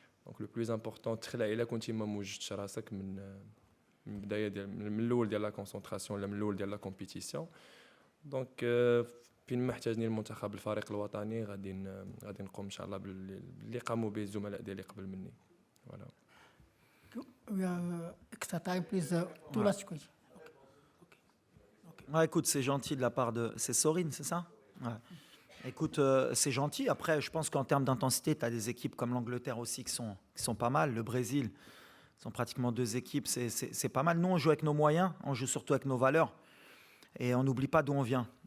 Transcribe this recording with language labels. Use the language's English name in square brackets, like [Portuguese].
[Arabic] دونك لو بلوز امبورطون تخلع الا كنتي ما موجدتش راسك من البدايه من الاول ديال لا كونسونطراسيون ولا من الاول ديال لا كومبيتيسيون. دونك فين ما احتاجني المنتخب الفريق الوطني غادي نقوم ان شاء الله باللي قاموا به الزملاء ديالي قبل مني. [French] فوالا. [English] We have extra time, please. Two last questions. [French] Ouais, écoute, c'est gentil de la part de... C'est Sorine, c'est ça? Ouais. Écoute, c'est gentil. Après, je pense qu'en termes d'intensité, tu as des équipes comme l'Angleterre aussi qui sont pas mal. Le Brésil, sont pratiquement deux équipes. C'est pas mal. Nous, on joue avec nos moyens. On joue surtout avec nos valeurs. Et on n'oublie pas d'où on vient.